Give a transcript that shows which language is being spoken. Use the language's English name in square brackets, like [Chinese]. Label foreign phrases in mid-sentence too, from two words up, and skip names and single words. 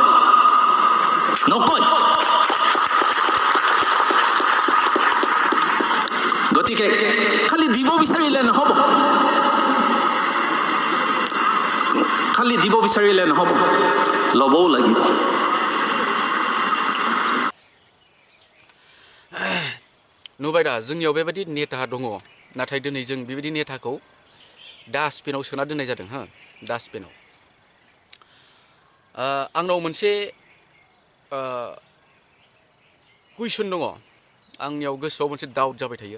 [Assamese] নকয়। গতিকে খালি দিব বিচাৰিলে নহ'ব, খালি দিব বিচাৰিলে নহ'ব, ল'বও লাগিব। [Bodo] नुबाय दा जोंनियाव बेबायदि नेता दङ, नाथाय दिनै जों बेबायदि नेताखौ डास्टबिनाव सोना दोननाय जादों। हो, डास्टबिनाव। आंनाव मोनसे कुइसन दङ, आंनियाव गोसोआव मोनसे डाउट जाबाय थायो।